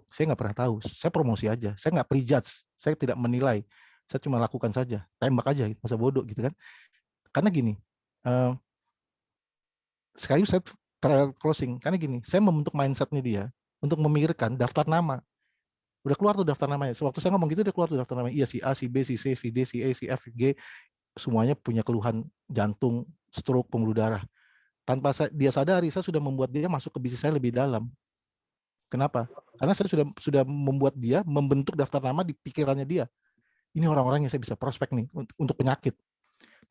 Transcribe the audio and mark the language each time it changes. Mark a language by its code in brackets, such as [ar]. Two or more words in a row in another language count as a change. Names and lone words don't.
[id] Saya nggak pernah tahu. Saya promosi aja. Saya nggak prejudge. Saya tidak menilai. Saya cuma lakukan saja. Tembak aja. Masa bodoh gitu kan. Karena gini, sekali saya [en] trial closing. [id] Karena gini, saya membentuk mindsetnya dia untuk memikirkan daftar nama. Udah keluar tuh daftar namanya. Sewaktu saya ngomong gitu udah keluar tuh daftar namanya. Iya, si A, si B, si C, si D, si E, si F, G, semuanya punya keluhan jantung, stroke, pembuluh darah. Tanpa dia sadari, saya sudah membuat dia masuk ke bisnis saya lebih dalam. Kenapa? Karena saya sudah membuat dia membentuk daftar nama di pikirannya dia. Ini orang-orang yang saya bisa prospek nih untuk penyakit.